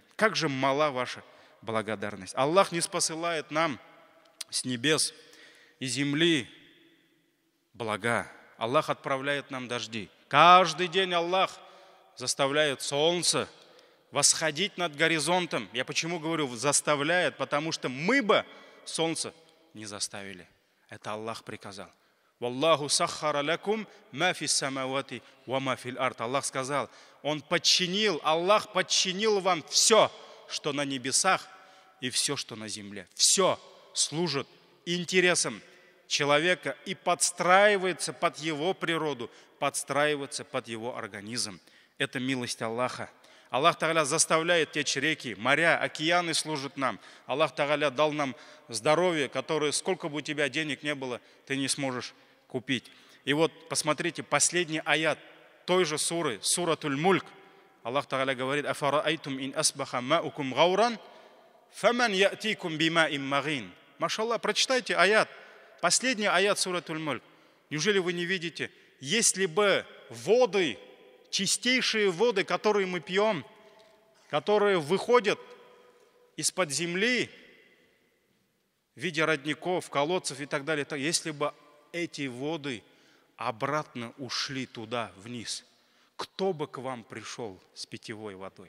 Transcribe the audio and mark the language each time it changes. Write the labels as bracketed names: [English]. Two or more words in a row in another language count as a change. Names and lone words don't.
[Russian] Как же мала ваша благодарность. Аллах не спосылает нам с небес и земли блага. Аллах отправляет нам дожди. Каждый день Аллах заставляет солнце восходить над горизонтом. Я почему говорю заставляет? Потому что мы бы солнце не заставили. Это Аллах приказал. [Arabic] «والله سخر لكم ما في السماوات وما في الأرض». [Russian] Аллах сказал, Аллах подчинил вам все, что на небесах и все, что на земле. Все служит интересам человека и подстраивается под его природу, подстраивается под его организм. Это милость Аллаха. Аллах Тааля заставляет течь реки, моря, океаны служат нам. Аллах Тааля дал нам здоровье, которое, сколько бы у тебя денег не было, ты не сможешь купить. И вот посмотрите, последний аят той же суры, суратуль Мульк. Аллах Тааля говорит: [Arabic] «أفرأيتم إن أصبح ماؤكم غورا فمن يأتيكم بماء معين». [Russian] Машаллах, прочитайте аят, последний аят суратуль Мульк. Неужели вы не видите, если бы воды, чистейшие воды, которые мы пьем, которые выходят из-под земли в виде родников, колодцев и так далее, если бы эти воды обратно ушли туда, вниз, кто бы к вам пришел с питьевой водой?